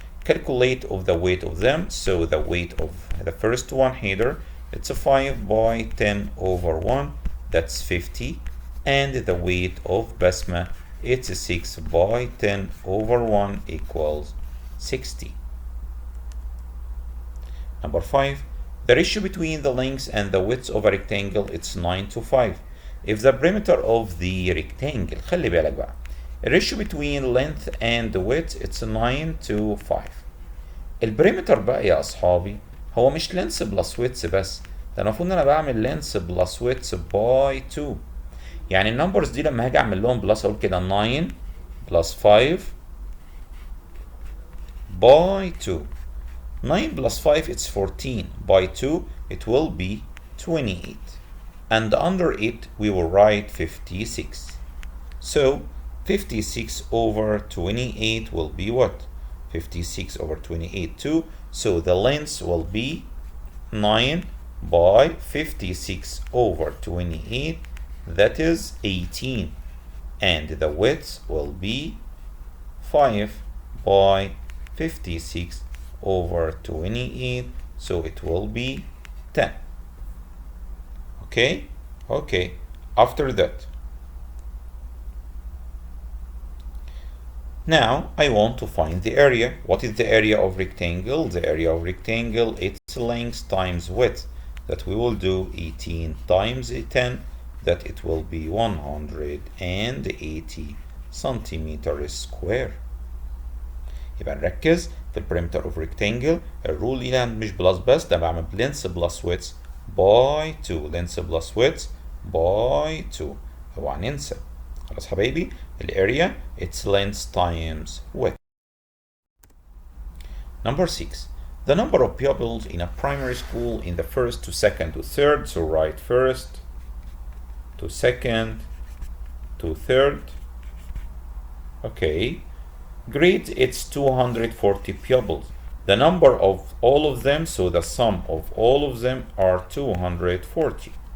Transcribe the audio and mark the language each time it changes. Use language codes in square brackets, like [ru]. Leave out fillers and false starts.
[en] Calculate of the weight of them. So the weight of the first one Haider it's a 5 by 10 over 1 that's 50 and the weight of Basma it's a 6 by 10 over 1 equals 60. Number 5. The ratio between the length and the width of a rectangle it's 9 to 5. If the perimeter of the rectangle [ar] خلي بالك بقى [en] the ratio between length and the width it's 9 to 5. [ar] البريمتر بقى يا أصحابي هو مش length بلس width بس ده المفروض إن أنا بعمل length بلس width باي 2. يعني النمبرز دي لما هاجي أعمل لهم بلس أقول كده 9 بلس 5 by 2. [en] 9 plus 5 it's 14 by 2 it will be 28 and under it we will write 56. So 56 over 28 will be what? 56 over 28 2. So the length will be 9 by 56 over 28 that is 18 and the width will be 5 by 56 over 28 so it will be 10. Okay after that now I want to find the area. What is the area of rectangle? The area of rectangle it's length times width that we will do 18 times 10 that it will be 180 centimeters square. [ar] يبقى نركز في البريمتر اوف ريكتانجل الرول هنا مش بلس بس ده بعمل لينس بلس ويدث باي 2 لينس بلس ويدث باي 2 اوعى ننسى خلاص حبايبي الاريا [en] its length times width. Number 6. The number of pupils in a primary school in the first to second to third. So write first to second to third. Okay. Grade it's 240 pupils. The number of all of them, so the sum of all of them are 240.